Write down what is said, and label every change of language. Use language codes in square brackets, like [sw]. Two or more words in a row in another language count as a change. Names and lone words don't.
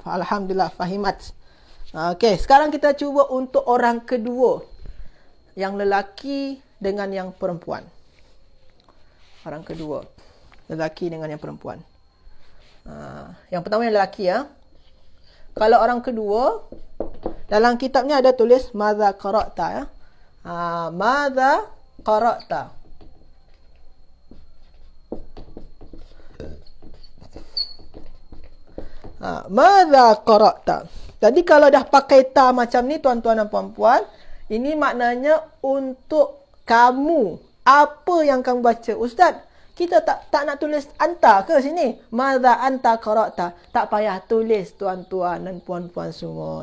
[ar] الحمد لله، فهمت. [ms] Okey, sekarang kita cuba untuk orang kedua. Yang lelaki dengan yang perempuan. Orang kedua. Lelaki dengan yang perempuan. Yang pertama yang lelaki ya. Kalau orang kedua, dalam kitab ni ada tulis [ar] ماذا قرأت [ms] ya. [ar] ماذا قرأت. ماذا قرأت. [ms] Jadi kalau dah pakai ta macam ni tuan-tuan dan puan-puan, ini maknanya untuk kamu. Apa yang kamu baca? Ustaz, Kita tak nak tulis anta ke sini? [ar] ماذا أنت قرأت. [ms] Tak payah tulis tuan-tuan dan puan-puan semua.